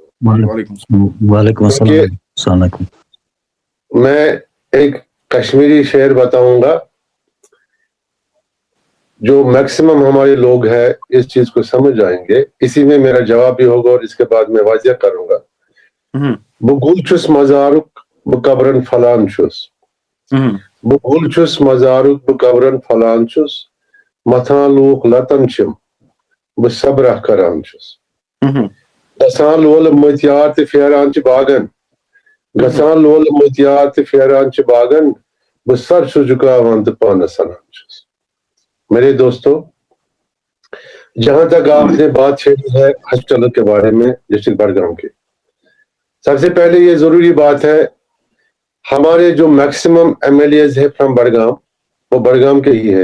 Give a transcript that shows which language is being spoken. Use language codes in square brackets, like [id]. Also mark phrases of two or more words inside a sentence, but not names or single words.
[ur] وعلیکم السلام. السلام علیکم. میں ایک کشمیری شعر بتاؤں گا جو میکسیمم ہمارے لوگ ہیں اس چیز کو سمجھ جائیں گے, اسی میں میرا جواب بھی ہوگا اور اس کے بعد میں واضح کروں گا. [ks] بہ گل چھس مزارک بہ قبرن پھلان چھس, بہ گل چھس مزارک بہ قبرن پھلان چھس, متھان لوک لتن چھم بہ صبرہ کران چھس. گژھان لولہٕ متیار تہٕ پھیران چھِ باغن, گژھان لولہٕ متیار تہٕ پھیران چھِ باغن, بہ سر چھُس جھکاوان تہٕ پانس سنان چھُس. [ur] میرے دوستو, جہاں تک آپ نے بات چھیڑی ہے ہاسپٹل کے بارے میں ڈسٹرکٹ بڑگام کے, سب سے پہلے یہ ضروری بات ہے, ہمارے جو میکسیمم ایم ایل ایز ہے فرام بڑگام وہ بڑگام کے ہی ہے.